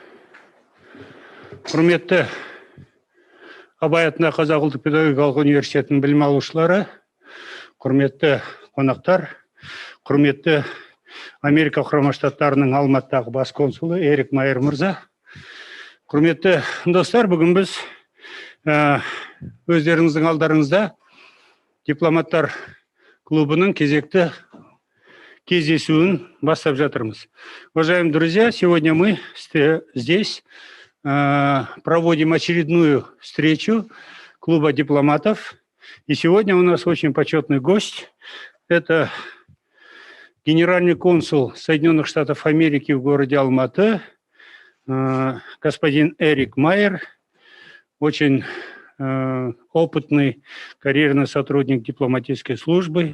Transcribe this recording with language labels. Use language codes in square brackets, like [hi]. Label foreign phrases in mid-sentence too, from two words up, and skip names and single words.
[kk] Құрметті Абай атындағы Қазақ ұлттық педагогикалық университетінің білім алушылары, құрметті қонақтар, құрметті Америка құрама штаттарының Алматыдағы бас консулы Эрик Майер мырза. Құрметті достар, бүгін біз өздеріңіздің алдарыңызда дипломаттар клубының кезекті кездесуін бастап жатырмыз. [ru] Уважаемые друзья, сегодня мы здесь проводим очередную встречу клуба дипломатов. И сегодня у нас очень почетный гость. Это генеральный консул Соединенных Штатов Америки в городе Алматы, господин Эрик Майер, очень опытный карьерный сотрудник дипломатической службы.